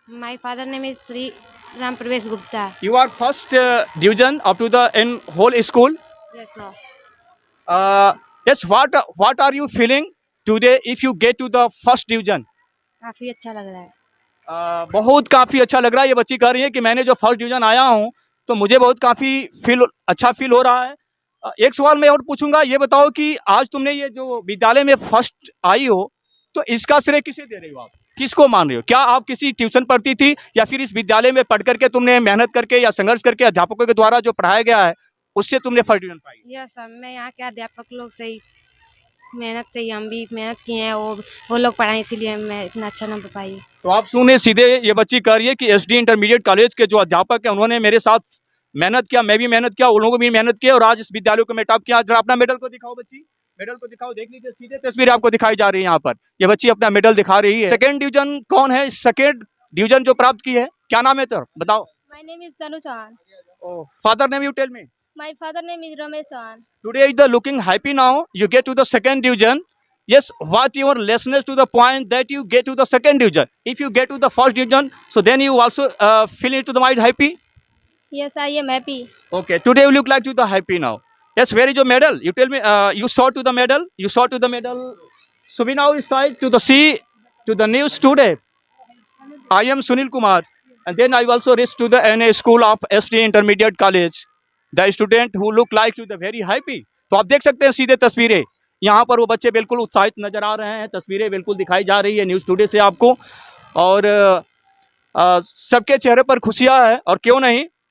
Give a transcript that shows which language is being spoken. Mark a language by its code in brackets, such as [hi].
[en] My father name is Sri Ram Pravesh Gupta. You are first division up to the in whole school. Yes, no. Yes, what are you feeling today if you get to the first division? [hi] काफी अच्छा लग रहा है। बहुत काफ़ी अच्छा लग रहा है। ये बच्ची कह रही है कि मैंने जो फर्स्ट डिवीजन आया हूँ तो मुझे बहुत काफ़ी अच्छा फील हो रहा है। एक सवाल मैं और पूछूंगा, ये बताओ कि आज तुमने ये जो विद्यालय में फर्स्ट आई हो तो इसका श्रेय किसे दे रही हो आप? किसको मान रही हो? क्या आप किसी ट्यूशन पढ़ती थी या फिर इस विद्यालय में पढ़ करके तुमने मेहनत करके या संघर्ष करके अध्यापकों के द्वारा जो पढ़ाया गया है उससे तुमने फर्स्ट डिवीजन पाई? यस सर, मैं यहाँ के अध्यापक लोग से ही मेहनत से ही हम भी मेहनत किए हैं और वो लोग पढ़ाए, इसीलिए मैं इतना अच्छा नंबर पाई। तो आप सुने सीधे, ये बच्ची कह रही है कि एसडी इंटरमीडिएट कॉलेज के जो अध्यापक है उन्होंने मेरे साथ मेहनत किया, मैं भी मेहनत किया, उन लोगों भी मेहनत किया और आज इस विद्यालय को मैं टॉप किया। जरा अपना मेडल को दिखाओ बच्ची, मेडल को दिखाओ, देख लीजिए सीधे तस्वीर आपको दिखाई जा रही है। यहाँ पर ये बच्ची अपना मेडल दिखा रही है। सेकेंड डिवीजन कौन है? सेकेंड डिवीजन जो प्राप्त की है, क्या नाम है तो बताओ। [en] My name is Tanu Chauhan. Father name, you tell me. My father name is Ramesh Chauhan. Today is the looking happy now. You get to the second division. Yes, what your lessons to the point that you get to the second division. If you get to the first division, so then you also feel into the mind happy. Yes, I am happy. Okay, today you look like to the happy now. Yes, where is your medal? You tell me. You saw to the medal. You saw to the medal. So we now decide to the see to the news today. I am Sunil Kumar, and then I also reached to the NA School of ST Intermediate College. The student who look like to the very happy. [hi] तो आप देख सकते हैं सीधे तस्वीरें, यहाँ पर वो बच्चे बिल्कुल उत्साहित नजर आ रहे हैं। तस्वीरें बिल्कुल दिखाई जा रही है न्यूज़ टुडे से आपको, और सबके चेहरे पर खुशियाँ है, और क्यों नहीं।